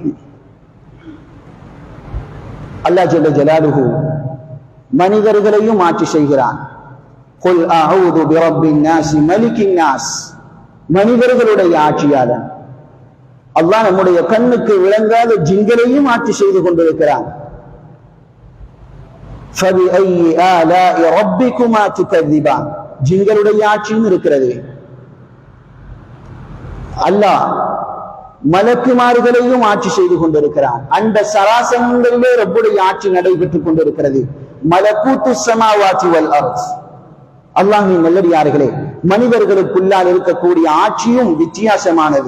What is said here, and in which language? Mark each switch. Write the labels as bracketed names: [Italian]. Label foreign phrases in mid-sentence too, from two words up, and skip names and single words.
[Arabic] الله جل جلاله [Tamil] மனிதர்களையும் ஆட்சி செய்கிறான். [Arabic] قل أعوذ برب الناس ملك الناس. [Tamil] மனிதர்களுடைய ஆட்சியாளன் அல்லாஹ் நம்முடைய கண்ணுக்கு விளங்காத ஜின்களையும் ஆட்சி செய்து கொண்டிருக்கிறான். [Arabic] فَبِأَيِّ آلَاءِ رَبِّكُمَا تُكَذِّبَانِ. [Tamil] ஜின்களுடைய ஆட்சியும் இருக்கிறது. அல்லாஹ் மலக்குமார்களையும் ஆட்சி செய்து கொண்டிருக்கிறான். அந்த சராசரங்களிலே ரப்புடைய ஆட்சி நடைபெற்றுக் கொண்டிருக்கிறது. [Arabic] ملكوت السماوات والأرض. [Tamil] அல்லாஹ்வின் நல்லடியார்களே, மனிதர்களுக்குள்ளால் இருக்கக்கூடிய ஆட்சியும் வித்தியாசமானது.